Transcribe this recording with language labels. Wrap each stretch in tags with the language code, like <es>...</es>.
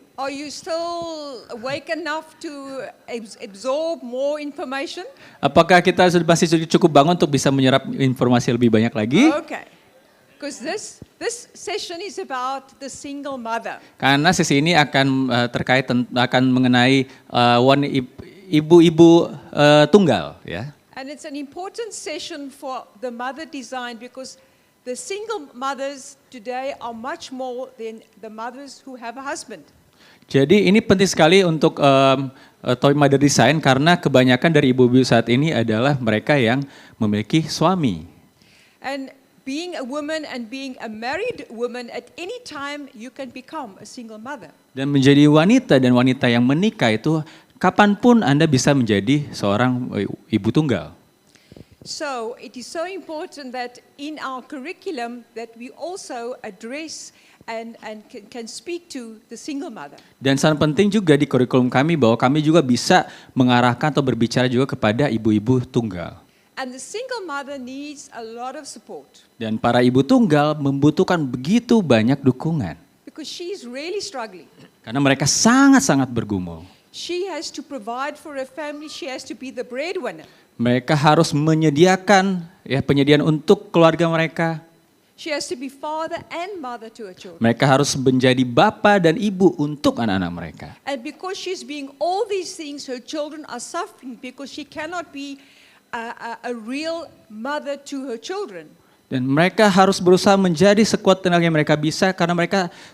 <en>Are you still awake enough to absorb more information?</en> <id>Apakah kita masih cukup bangun untuk bisa menyerap informasi lebih banyak lagi?</id> <en>Okay. Because this session is about the single mother.</en> <id>Karena sesi ini akan akan mengenai ibu-ibu tunggal, ya.</id> <en>And it's an important session for the mother design because the single mothers today are much more than the mothers who have a husband.</en> <id>Jadi ini penting sekali untuk Toy Mother Design karena kebanyakan dari ibu-ibu saat ini adalah mereka yang memiliki suami.</id> <en>And being a woman and being a married woman, at any time you can become a single mother.</en> <id>Dan menjadi wanita dan wanita yang menikah itu kapanpun Anda bisa menjadi seorang ibu tunggal.</id> <en>So it is so important that in our curriculum that we also address and can speak to the single mother.</en> <id>Dan sangat penting juga di kurikulum kami bahwa kami juga bisa mengarahkan atau berbicara juga kepada ibu-ibu tunggal.</id> <en>And the single mother needs a lot of support.</en> <id>Dan para ibu tunggal membutuhkan begitu banyak dukungan.</id> <en>Because she is really struggling.</en> <id>Karena mereka sangat-sangat bergumul.</id> <en>She has to provide for her family, she has to be the breadwinner.</en> <id>Mereka harus menyediakan penyediaan untuk keluarga mereka.</id> <en>She has to be father and mother to her children.</en> <id>Mereka harus menjadi bapa dan ibu untuk anak-anak mereka.</id> <en>And because she's being all these things, her children are suffering because she cannot be a real mother to her children.</en> <id>Dan mereka harus berusaha menjadi sekuat tenaga yang mereka bisa karena mereka</id>